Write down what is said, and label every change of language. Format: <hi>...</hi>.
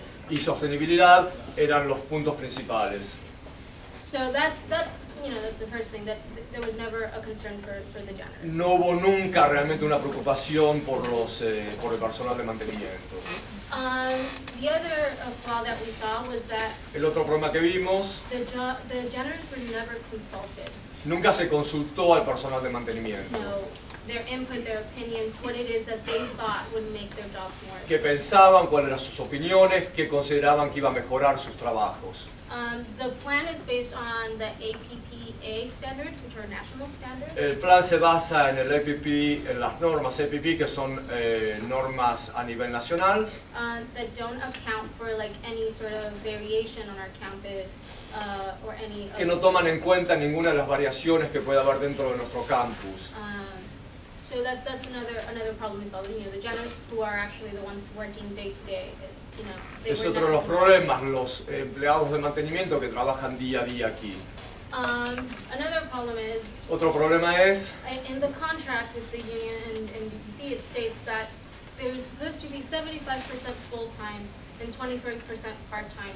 <es>y sostenibilidad eran los puntos principales.</es> <en>So that's the first thing, that there was never a concern for the janitor.</en> <es>No hubo nunca realmente una preocupación por el personal de mantenimiento.</es> <en>The other flaw that we saw was that</en> <es>El otro problema que vimos,</es> <en>the janitors were never consulted.</en> <es>nunca se consultó al personal de mantenimiento.</es> <en>No, their input, their opinions, what it is that they thought would make their jobs more.</en> <es>Qué pensaban, cuáles eran sus opiniones, qué consideraban que iba a mejorar sus trabajos.</es> <en>The plan is based on the APPA standards, which are national standards.</en> <es>El plan se basa en el APP, en las normas APP, que son normas a nivel nacional,</es> <en>That don't account for like any sort of variation on our campus or any.</en> <es>que no toman en cuenta ninguna de las variaciones que pueda haber dentro de nuestro campus.</es> <en>So that's another problem we saw. The janitors who are actually the ones working day to day. They</en> <es>Es</es> <en>were</en> <es>otro de</es> <en>never</en> <es>los</es> <en>consulted.</en> <es>problemas, los empleados de mantenimiento que trabajan día a día aquí.</es> <en>Another problem is</en> <es>Otro problema es,</es> <en>in the contract with the union and DTC, it states that there's supposed to be 75% full-time and 25% part-time.</en>